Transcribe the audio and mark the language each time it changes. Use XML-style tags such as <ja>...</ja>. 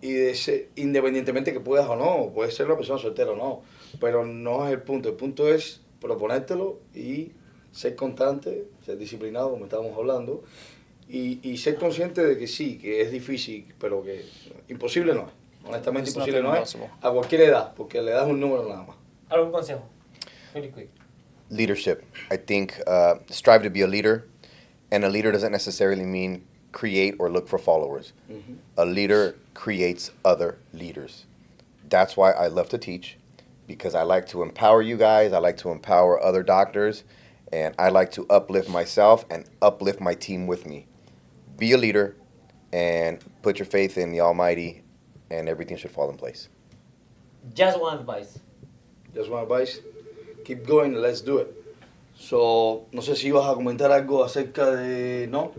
<es>de ser, independientemente que puedas o no, puedes ser una persona soltera o no, pero no es el punto es proponértelo y ser constante, ser disciplinado, como estábamos hablando, y ser consciente de que sí, que es difícil, pero que imposible no es, honestamente</es> <en>It's not</en> <es>imposible no es,</es> <en>impossible.</en> <es>a cualquier edad, porque le das un número nada más. ¿Algún consejo?</es> <en>Really quick. Leadership. I think strive to be a leader, and a leader doesn't necessarily mean create or look for followers. Ujú. A leader creates other leaders. That's why I love to teach, because I like to empower you guys, I like to empower other doctors, and I like to uplift myself and uplift my team with me. Be a leader and put your faith in the Almighty, and everything should fall in place. Just one advice. Just one advice, keep going, let's do it.</en> <es>So, no sé si ibas a comentar algo acerca de, ¿no?</es>